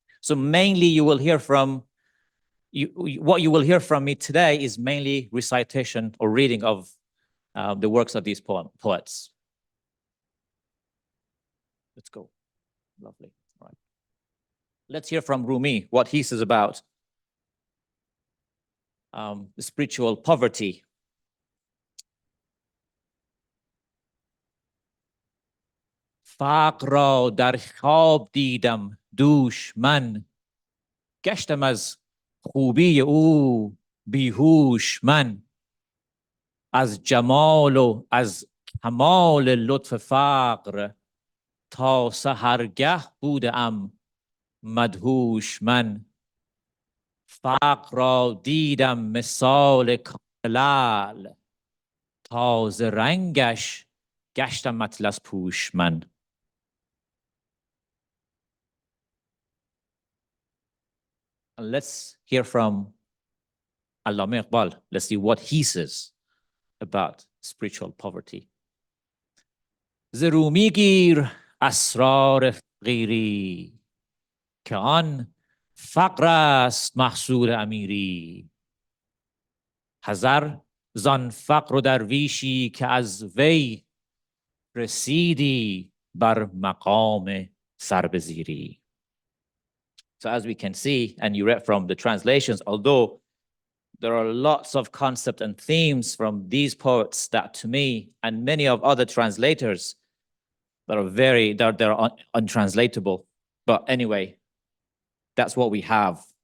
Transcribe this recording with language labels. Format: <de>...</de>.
<en>So mainly you will hear from what you will hear from me today is mainly recitation or reading of the works of these poets. Let's go. Lovely. All right. Let's hear from Rumi, what he says about the spiritual poverty.</en> <fa>فقر را در خواب دیدم دوش من گشتم از خوبی او بیهوش من از جمال و از کمال لطف فقر تا سحرگه بودم مدهوش من فقر را دیدم مثال لعل تازه رنگش گشتم اطلس پوش من.</fa> <en>And let's hear from Allama Iqbal. Let's see what he says about spiritual poverty.</en> <fa>ز رومی گیر اسرار فقیری که آن فقر است محصول امیری حذر زان فقر و درویشی که از وی رسیدی بر مقام سربزیری.</fa> <en>So as we can see, and you read from the translations, although there are lots of concepts and themes from these poets that to me and many of other translators that are they're untranslatable. But anyway, that's what we have.</en>